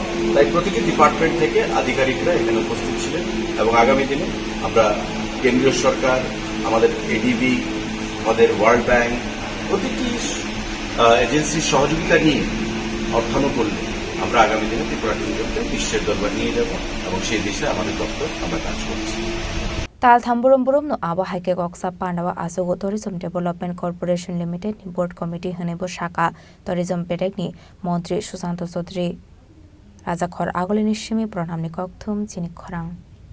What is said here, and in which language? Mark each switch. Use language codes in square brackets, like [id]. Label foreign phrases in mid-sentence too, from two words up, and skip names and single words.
[bn] তাই প্রতিটি ডিপার্টমেন্ট থেকে আধিকারিকরা এখানে উপস্থিত ছিলেন এবং আগামী দিনে আমরা কেন্দ্রীয় সরকার, আমাদের এডিবি, আমাদের ওয়ার্ল্ড ব্যাংক প্রতিটি এজেন্সির সহযোগিতা নিয়ে অর্থানুকূল্যে আমরা আগামী দিনে ত্রিপুরা ট্যুরিজমকে বিশ্বের দরবার নিয়ে যাব এবং সেই দিশায় আমাদের দপ্তর আমরা কাজ করছি। [trp] Tal thamburum no abo haike goksa pandawa asogo [en] Tourism Development Corporation Limited [trp] ni [en] Board Committee [trp] hanebo shaka Tourism Betek ni Mantri Sushant Chaudhary Rajakhor Agolini Shimi pranamni kokthum Chini Khorang